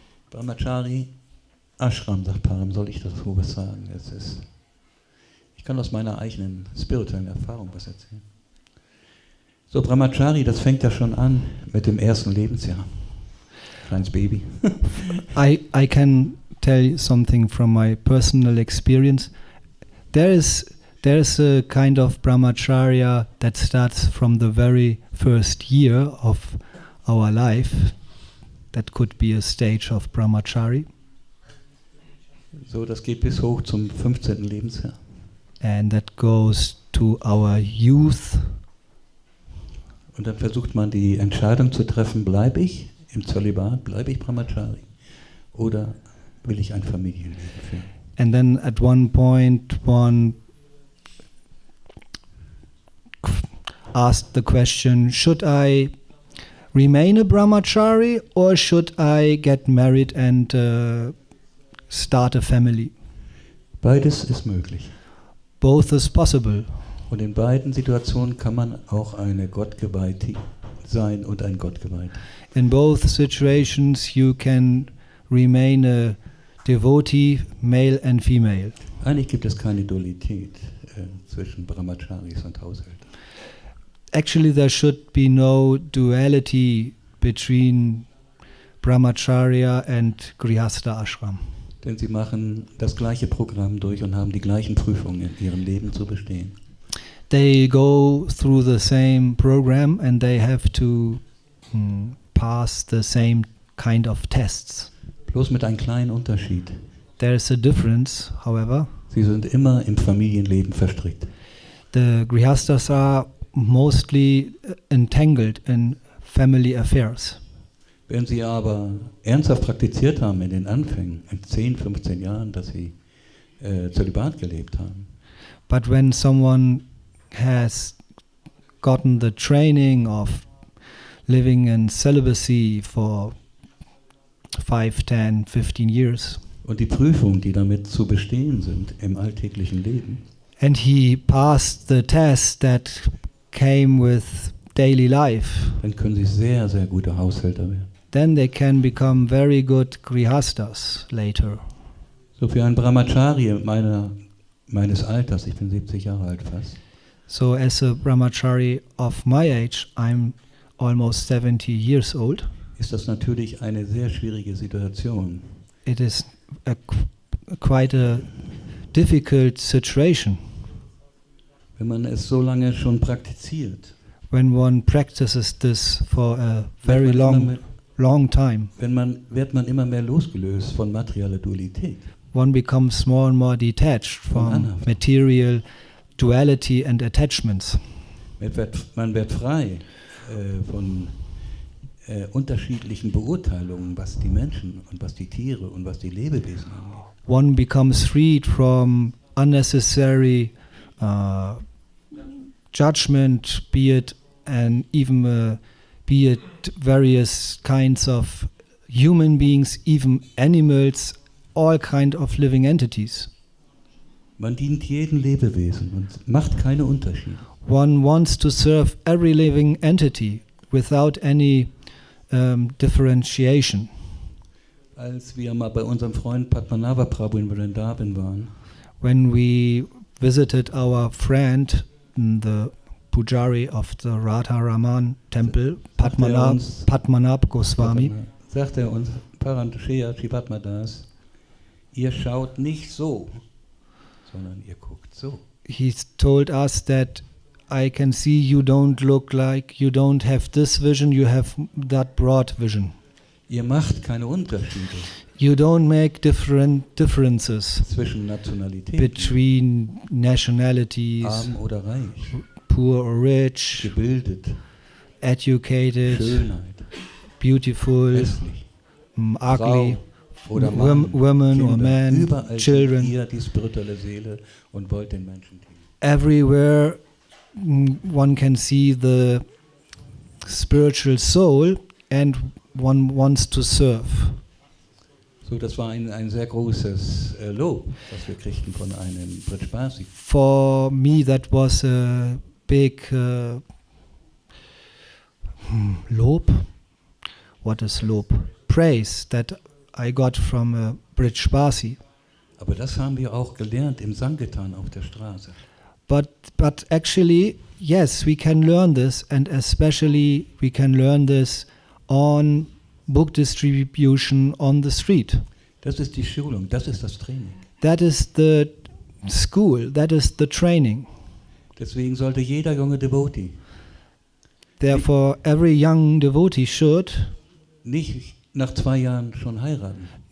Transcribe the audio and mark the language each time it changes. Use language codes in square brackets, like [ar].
[de] Brahmachari Ashram, sagt Param, soll ich dazu was sagen? Ich kann aus meiner eigenen spirituellen Erfahrung was erzählen. So, Brahmachari, das fängt ja schon an mit dem ersten Lebensjahr. Kleines Baby. [en] I can tell you something from my personal experience. There is a kind of brahmacharya that starts from the very first year of our life. That could be a stage of brahmachari. [de] So, das geht bis hoch zum 15. Lebensjahr. [en] And that goes to our youth. [de] Und dann versucht man die Entscheidung zu treffen, bleibe ich im Zölibat, bleibe ich Brahmachari oder will ich ein Familienleben führen? [en] And then at one point one asked the question, should I remain a brahmachari or should I get married and start a family? [de] Beides ist möglich. [en] Both is possible. [de] Und in beiden Situationen kann man auch eine Gottgeweihte sein und ein Gottgeweihter. [en] In both situations you can remain a devotee, male and female. [de] Eigentlich gibt es keine Dualität zwischen Brahmacharis und Haushältern. [en] Actually there should be no duality between brahmacharya and grihastha ashram. [de] Denn sie machen das gleiche Programm durch und haben die gleichen Prüfungen in ihrem Leben zu bestehen. [en] They go through the same program and they have to pass the same kind of tests. [de] Bloß mit einem kleinen Unterschied. [en] There's a difference, however. [de] Sie sind immer im Familienleben verstrickt. [en] The grihasthas are mostly entangled in family affairs. [de] Wenn sie aber ernsthaft praktiziert haben in den Anfängen, in 10, 15 Jahren, dass sie Zölibat gelebt haben, [en] But when someone has gotten the training of living in celibacy for 5, 10, 15 years, [de] und die Prüfungen, die damit zu bestehen sind im alltäglichen Leben, [en] and he passed the test that came with daily life, [de] dann können sie sehr, sehr gute Haushälter werden. [en] then they can become very good grihasthas later. [de] So für einen Brahmachari meines Alters, ich bin 70 Jahre alt fast, [en] So as a brahmachari of my age, I'm almost 70 years old. [de] ist das natürlich eine sehr schwierige Situation. [en] It is quite a difficult situation [de] Wenn man es so lange schon praktiziert, [en] when one practices this for a very long time. [de] wird man immer mehr losgelöst von materieller Dualität. [en] One becomes more and more detached from material duality and attachments. [de] Man wird frei von unterschiedlichen Beurteilungen, was die Menschen und was die Tiere und was die Lebewesen angeht. [en] One becomes freed from unnecessary judgment, be it various kinds of human beings, even animals, all kind of living entities. [de] Man dient jedem Lebewesen und macht keine Unterschiede. [en] One wants to serve every living entity without any differentiation. [de] Als wir mal bei unserem Freund Padmanabha Prabhu in Vrindavan waren, [en] when we visited our friend, the Pujari of the Radharaman temple, Padmanabh Goswami, [de] sagte er uns, Paramshreya Shivatma das, ihr schaut nicht so, sondern ihr guckt so. [en] He told us that I can see you don't look like, you don't have this vision, you have that broad vision. [de] Ihr macht keine Unterschiede. [en] You don't make differences [de] zwischen Nationalitäten, [en] between nationalities, [de] arm oder reich, [en] poor or rich, [de] gebildet, [en] educated, [de] Schönheit, [en] beautiful, [de] hässlich, [en] ugly, [de] Frau oder Mann, [en] women [de] Kinder, [en] or men, [de] überall [en] children. [de] ihr die spirituelle Seele und wollt den Menschen dienen. [en] Everywhere one can see the spiritual soul and one wants to serve. [de] So, das war ein sehr großes Lob, das wir kriegten von einem Britschbasi. [en] For me, that was a big Lob. What is Lob? Praise that I got from a Britschbasi. [de] Aber das haben wir auch gelernt im Sankirtan auf der Straße. [en] But actually, yes, we can learn this, and especially we can learn this on book distribution on the street. [de] Das ist die Schulung, das ist das Training. [en] That is the school, that is the training. [de] Deswegen sollte jeder junge Devotee [en] Therefore, every young devotee should [de] nicht nach 2 Jahren schon heiraten.